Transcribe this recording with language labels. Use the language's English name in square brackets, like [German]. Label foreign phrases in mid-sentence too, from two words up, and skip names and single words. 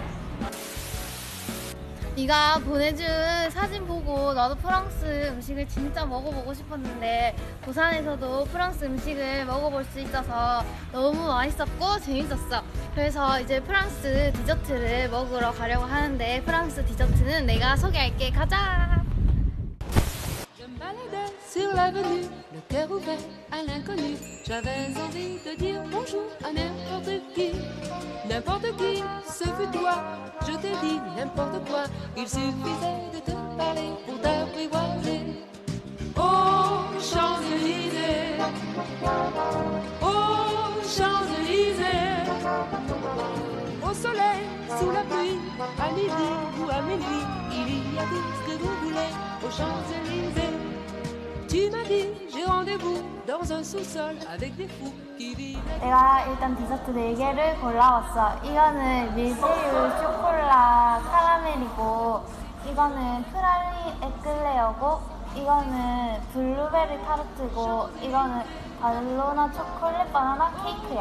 [Korean] 네가 보내준 사진 보고 나도 프랑스 음식을 진짜 먹어보고 싶었는데 부산에서도 프랑스 음식을 먹어볼 수 있어서 너무 맛있었고 재밌었어. 그래서 이제 프랑스 디저트를 먹으러 가려고 하는데 프랑스 디저트는 내가 소개할게. 가자. [French] Je me baladais sur l'avenue, le cœur ouvert à l'inconnu. J'avais envie de dire bonjour à n'importe qui. N'importe qui, ce fut toi. Je t'ai dit n'importe quoi. Il suffisait de te parler pour t'apprivoiser. Oh, Champs-Élysées. Oh, Champs-Élysées. Au soleil, sous la pluie, à midi ou à minuit, il y a tout ce que vous voulez aux Champs-Élysées. Tu m'as dit, j'ai rendez-vous dans un sous-sol avec des fous qui vivent. [Korean] 내가 일단 디저트 4개를 골라왔어. 이거는 밀푀유 쇼콜라 카라멜이고, 이거는 프랄리 에클레어고, 이거는 블루베리 타르트고, 이거는 발로나 초콜릿 바나나 케이크야.